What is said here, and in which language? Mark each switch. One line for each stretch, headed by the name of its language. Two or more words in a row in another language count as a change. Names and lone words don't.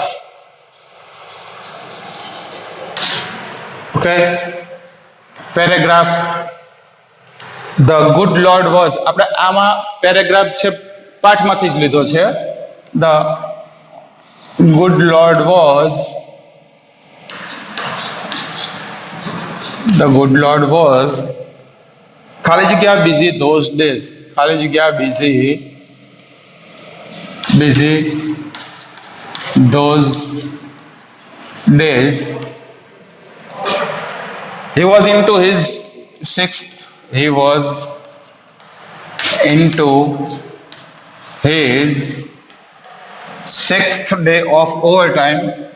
English: okay, paragraph The good Lord was,
Gujarati: આપણે આમાં પેરેગ્રાફ છે પાઠમાંથી જ લીધો છે.
English: The good Lord was
Gujarati: ખાલી જગ્યા
English: busy those days,
Gujarati: ખાલી જગ્યા
English: busy those days. He was into his sixth day of overtime.